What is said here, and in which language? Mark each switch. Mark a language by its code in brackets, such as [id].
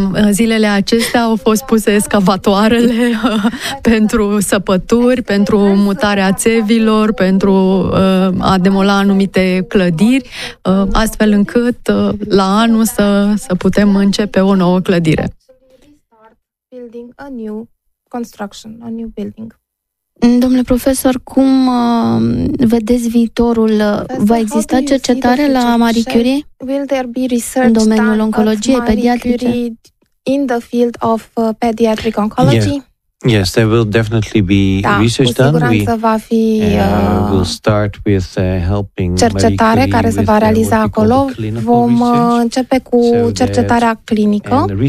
[ro] Zilele acestea au fost puse excavatoarele pentru săpături, pentru mutarea țevilor, pentru a demola anumite clădiri, astfel încât la anul să putem începe o nouă clădire. [en] Building a new construction, a new building. [ro] Domnule profesor, cum vedeți viitorul? Va exista cercetare la Marie Curie? [en] Will there be research done in [ro] domeniul oncologiei pediatrice? [en] In the field of pediatric oncology? Yeah. Yes, there will definitely be research done. [ro] Cu siguranță va fi [en] we'll start with helping [ro] cercetare care se va realiza acolo. Vom începe cu cercetarea clinică.